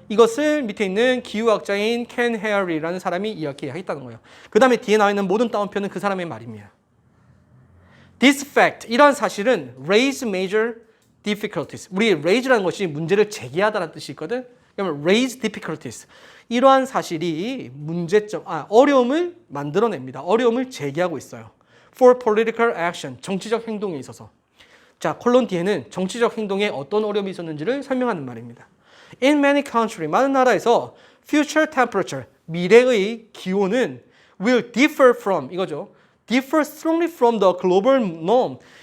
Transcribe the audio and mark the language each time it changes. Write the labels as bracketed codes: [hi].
[ko] 이것을 밑에 있는 기후학자인 켄 헤어리라는 사람이 이야기했다는 거예요. 그 다음에 뒤에 나와 있는 모든 따옴표는 그 사람의 말입니다. [en] This fact, 이러한 사실은 raise major difficulties. [ko] 우리 raise라는 것이 문제를 제기하다라는 뜻이 있거든. [en] 그러면 raise difficulties. [ko] 이러한 사실이 어려움을 만들어냅니다. 어려움을 제기하고 있어요. For political action, 정치적 행동에 있어서. 자, 콜론 뒤에는 정치적 행동에 어떤 어려움이 있었는지를 설명하는 말입니다. [en] In many countries, 많은 나라에서 future temperature, 미래의 기온은 will differ from, 이거죠. differ strongly from the global norm.